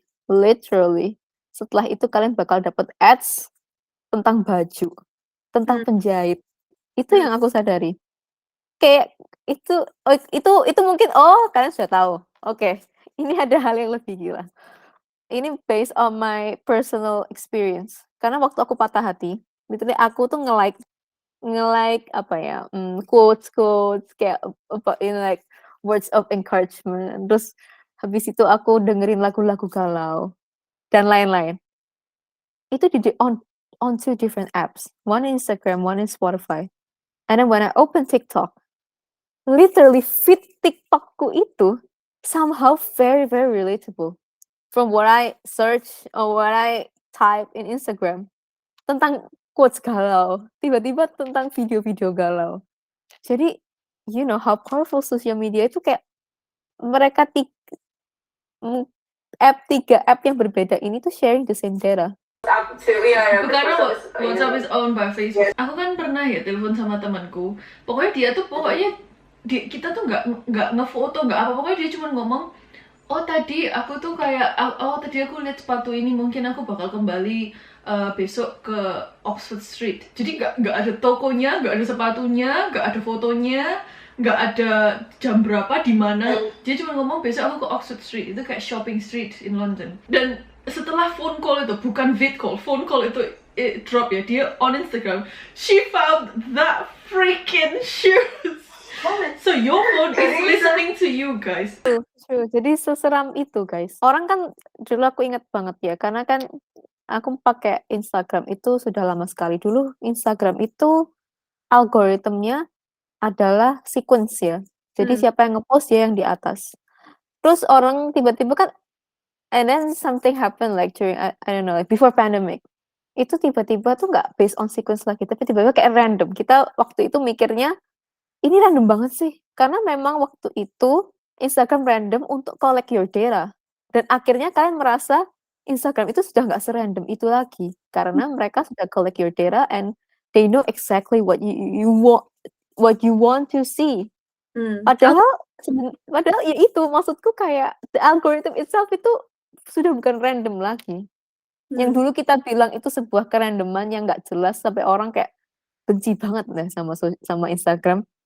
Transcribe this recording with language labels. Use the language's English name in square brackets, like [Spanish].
[Indonesian] Literally, setelah itu kalian bakal dapat ads tentang baju, tentang penjahit. Itu yang aku sadari. Kayak itu mungkin kalian sudah tahu. Oke, ini ada hal yang lebih gila. [English] Ini based on my personal experience. [Indonesian] Karena waktu aku patah hati, literally aku tuh nge-like apa ya, quotes kayak [English] in like words of encouragement. [Indonesian] Terus habis itu aku dengerin lagu-lagu galau dan lain-lain. [English] Itu on two different apps. One Instagram, one in Spotify. And then when I open TikTok, literally feed TikTokku itu somehow very, very relatable. From what I search or what I type in Instagram [Indonesian] tentang quotes galau, tiba-tiba tentang video-video galau. Jadi, [English] you know how powerful social media [Indonesian] itu, kayak mereka 3 app yang berbeda ini tuh [English] sharing the same data. Karena WhatsApp is owned by Facebook. [Indonesian] Aku kan pernah ya telepon sama temanku. Pokoknya kita tuh nggak ngefoto, nggak apa. Pokoknya dia cuma ngomong, tadi aku tuh kayak, tadi aku lihat sepatu ini, mungkin aku bakal kembali besok ke Oxford Street. Jadi nggak ada tokonya, nggak ada sepatunya, nggak ada fotonya, nggak ada jam berapa di mana. Dia cuma ngomong besok aku ke Oxford Street. Itu kayak [English] shopping street in London. [Indonesian] Dan setelah phone call itu, bukan vid call, phone call itu drop ya, dia on Instagram, [English] she found that freaking shoes. So your phone is listening to you guys. [Indonesian] True. Jadi seseram itu guys. Orang kan dulu aku ingat banget ya, karena kan aku pakai Instagram itu sudah lama sekali. Dulu Instagram itu algoritmnya adalah sequence ya. Jadi siapa yang ngepost dia yang di atas. Terus orang tiba-tiba kan, [English] and then something happen like during I don't know, like before pandemic. [Indonesian] Itu tiba-tiba tuh nggak based on sequence lagi, tapi tiba-tiba kayak random. Kita waktu itu mikirnya, ini random banget sih. Karena memang waktu itu Instagram random untuk [English] collect your data. [Indonesian] Dan akhirnya kalian merasa Instagram itu sudah nggak serandom itu lagi. Karena mereka sudah [English] collect your data and they know exactly what you want to see. [Indonesian] Padahal padahal ya itu maksudku kayak [English] the algorithm itself [Indonesian] itu sudah bukan random lagi. Yang dulu kita bilang itu sebuah kerandoman yang nggak jelas sampai orang kayak benci banget deh sama Instagram.